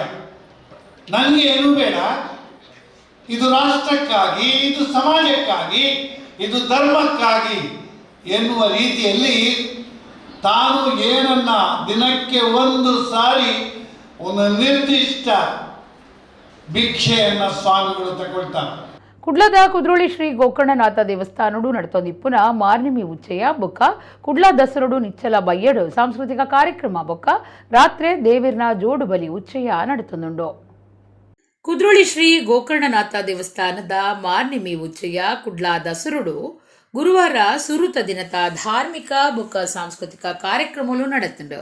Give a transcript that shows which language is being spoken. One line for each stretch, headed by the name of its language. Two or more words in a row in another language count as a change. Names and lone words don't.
Kannada: ನನಗೆ ಏನು ಬೇಡ, ಇದು ರಾಷ್ಟ್ರಕ್ಕಾಗಿ, ಇದು ಸಮಾಜಕ್ಕಾಗಿ, ಇದು ಧರ್ಮಕ್ಕಾಗಿ ಎನ್ನುವ ರೀತಿಯಲ್ಲಿ ತಾನು ಏನನ್ನ ದಿನಕ್ಕೆ ಒಂದು ಸಾರಿ ಒಂದು ನಿರ್ದಿಷ್ಟ ಭಿಕ್ಷೆಯನ್ನು ಸ್ವಾಮಿಗಳು ತಗೊಳ್ತಾರೆ.
Tulu: ಕುಡ್ಲದ ಕುದ್ರೋಳಿ ಶ್ರೀ ಗೋಕರ್ಣನಾಥ ದೇವಸ್ಥಾನಡು ನಡತೊಂದಿಪ್ಪುನ ಮಾರ್ನಿಮಿ ಉಚ್ಚೆಯ ಬೊಕ್ಕ ಕುಡ್ಲ ದಸರಡು ನಿಚ್ಚಲ ಬಯ್ಯಡು ಸಾಂಸ್ಕೃತಿಕ ಕಾರ್ಯಕ್ರಮ ಬೊಕ್ಕ ರಾತ್ರಿ ದೇವಿರ್ನ ಜೋಡು ಬಲಿ ಉಚ್ಚೆಯ ನಡತೊಂದುಂಡು. ಕುದ್ರೋಳಿ ಶ್ರೀ ಗೋಕರ್ಣನಾಥ ದೇವಸ್ಥಾನದ ಮಾರ್ನಿಮಿ ಉಚ್ಚೆಯ ಕುಡ್ಲ ದಸರಡು ಗುರುವಾರ ಸುರುತ ದಿನದ ಧಾರ್ಮಿಕ ಬೊಕ್ಕ ಸಾಂಸ್ಕೃತಿಕ ಕಾರ್ಯಕ್ರಮಗಳು ನಡೆತುಂಡು.